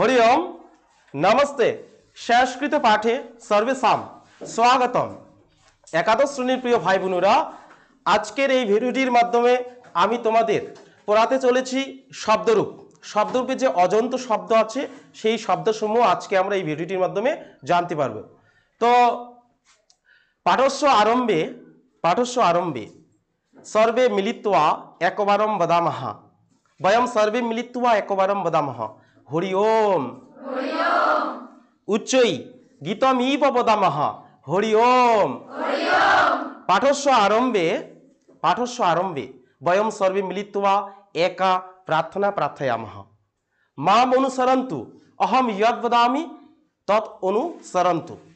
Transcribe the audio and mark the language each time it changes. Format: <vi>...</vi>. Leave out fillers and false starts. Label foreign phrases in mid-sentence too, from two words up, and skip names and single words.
<sa>हरि ओम नमस्ते संस्कृत पाठे सर्वेषां स्वागतम।</sa> <bn>একাদশ শ্রেণীর প্রিয় ভাই বোনেরা আজকের এই ভিডিওটির মাধ্যমে আমি তোমাদের পড়াতে চলেছি শব্দরূপ। শব্দরূপে যে অজন্ত শব্দ আছে সেই শব্দসমূহ আজকে আমরা এই ভিডিওটির মাধ্যমে জানতে পারব।</bn> <sa>তো পাঠস্য আরম্ভে सर्वे मिलित्वा एकवारं वदामः वयं सर्वे मिलित्वा एकवारं वदामः हरि ओम उच्चै गीतमिव वदामः हरि ओम। पाठस्य आरम्भे वयं सर्वे मिलित्वा एका प्रार्थना प्रार्थयामः माम् अनुसरन्तु अहं यद् वदामि तत् अनुसरन्तु।</sa>